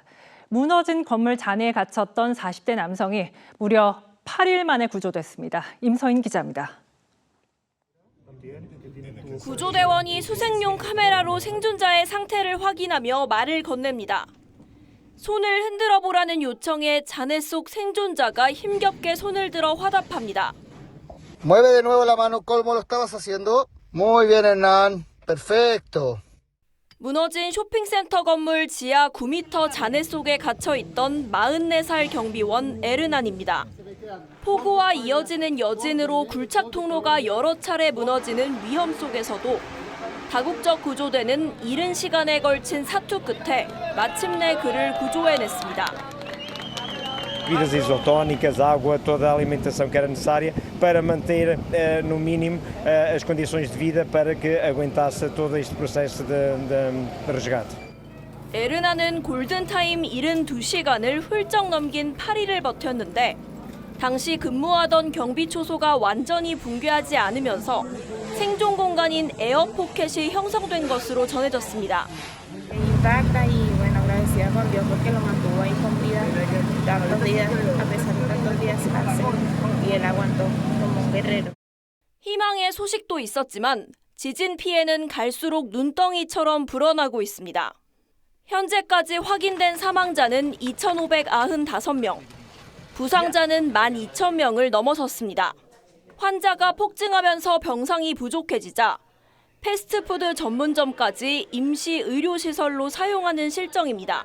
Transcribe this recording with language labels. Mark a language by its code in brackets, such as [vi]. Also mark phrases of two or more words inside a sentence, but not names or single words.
[ko] 무너진 건물 잔해에 갇혔던 40대 남성이 무려 8일 만에 구조됐습니다. 임서인 기자입니다. 구조대원이 수색용 카메라로 생존자의 상태를 확인하며 말을 건넵니다. 손을 흔들어 보라는 요청에 잔해 속 생존자가 힘겹게 손을 들어 화답합니다. [es] Mueve de nuevo la mano como lo estabas haciendo. Muy bien, Hernán. Perfecto. [ko] 무너진 쇼핑센터 건물 지하 9m 잔해 속에 갇혀 있던 44살 경비원 에르난입니다. 폭우와 이어지는 여진으로 굴착 통로가 여러 차례 무너지는 위험 속에서도 다국적 구조대는 이른 시간에 걸친 사투 끝에 마침내 그를 구조해냈습니다. [pt] Bebidas isotónicas, água, toda a alimentação que era necessária para manter, no mínimo, as condições de vida para que aguentasse todo este processo de resgate. [ko] 에르나는 골든타임 72시간을 훌쩍 넘긴 8일을 버텼는데 당시 근무하던 경비 초소가 완전히 붕괴하지 않으면서 생존 공간인 에어포켓이 형성된 것으로 전해졌습니다. [es] Intacta y bueno, agradecida con Dios porque lo mantuvo ahí con vida tantos días, a pesar de tantos días cárcel, y él aguantó como un guerrero. [ko] 희망의 소식도 있었지만 지진 피해는 갈수록 눈덩이처럼 불어나고 있습니다. 현재까지 확인된 사망자는 2,595명, 부상자는 12,000명을 넘어섰습니다. 환자가 폭증하면서 병상이 부족해지자 패스트푸드 전문점까지 임시 의료시설로 사용하는 실정입니다.